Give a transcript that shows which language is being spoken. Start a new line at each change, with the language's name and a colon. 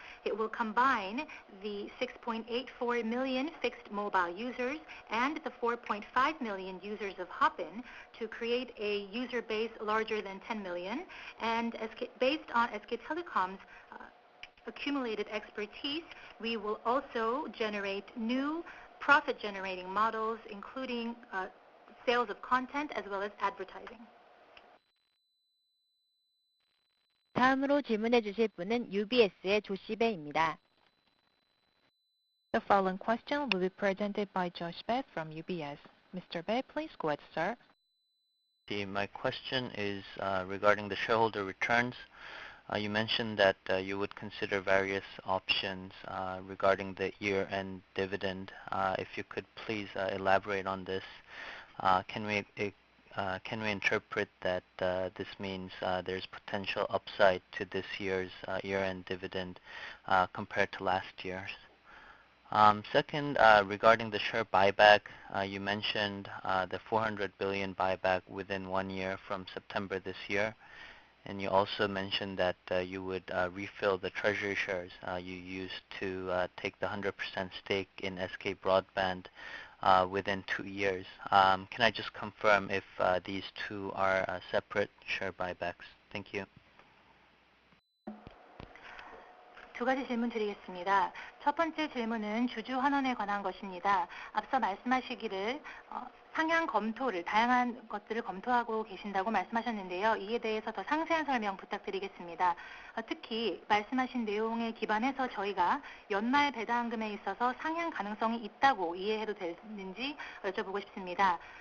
English: It will combine the 6.84 million fixed mobile users and the 4.5 million users of Hopin to create a user base larger than 10 million. And based on SK Telecom's accumulated expertise, we will also generate new profit-generating models, including sales of content as well as advertising.
Korean: 다음으로 질문해 주실 분은 UBS의 조시 배입니다.
English: The following question will be presented by Josh Bae from UBS. Mr. Bae, please go ahead, sir. My question is regarding the shareholder returns. You mentioned that you would consider various options regarding the year-end dividend. If you could please elaborate on this. Can we interpret that this means there's potential upside to this year's year-end dividend compared to last year's? Second, regarding the share buyback, you mentioned the 400 billion buyback within 1 year from September this year. And you also mentioned that you would refill the treasury shares you used to take the 100% stake in SK Broadband within 2 years. Can I just confirm if these two are separate share buybacks? Thank you.
Korean: 두 가지 질문 드리겠습니다. 첫 번째 질문은 주주 환원에 관한 것입니다. 앞서 말씀하시기를 상향 검토를, 다양한 것들을 검토하고 계신다고 말씀하셨는데요. 이에 대해서 더 상세한 설명 부탁드리겠습니다. 특히 말씀하신 내용에 기반해서 저희가 연말 배당금에 있어서 상향 가능성이 있다고 이해해도 되는지 여쭤보고 싶습니다.